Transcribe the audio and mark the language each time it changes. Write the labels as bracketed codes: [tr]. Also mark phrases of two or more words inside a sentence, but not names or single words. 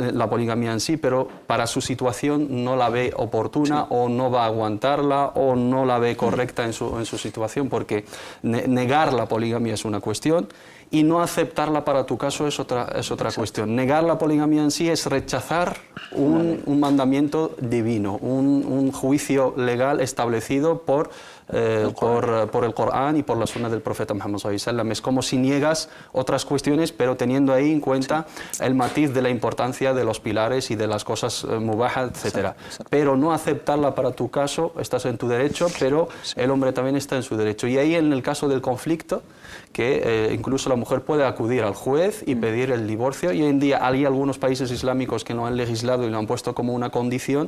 [es] La poligamia en sí, pero para su situación no la ve oportuna, o no va a aguantarla, o no la ve correcta en su situación, porque negar la poligamia es una cuestión y no aceptarla para tu caso es otra cuestión. Negar la poligamia en sí es rechazar un mandamiento divino, un juicio legal establecido por por el Corán y por la Sunna del profeta Muhammad [ar] صلى الله عليه وسلم. [es] Es como si niegas otras cuestiones, pero teniendo ahí en cuenta el matiz de la importancia de los pilares y de las cosas mubajas, etcétera. Pero no aceptarla para tu caso, estás en tu derecho, pero el hombre también está en su derecho. Y ahí, en el caso del conflicto, que incluso la mujer puede acudir al juez y pedir el divorcio, y hoy en día hay algunos países islámicos que lo han legislado y lo han puesto como una condición.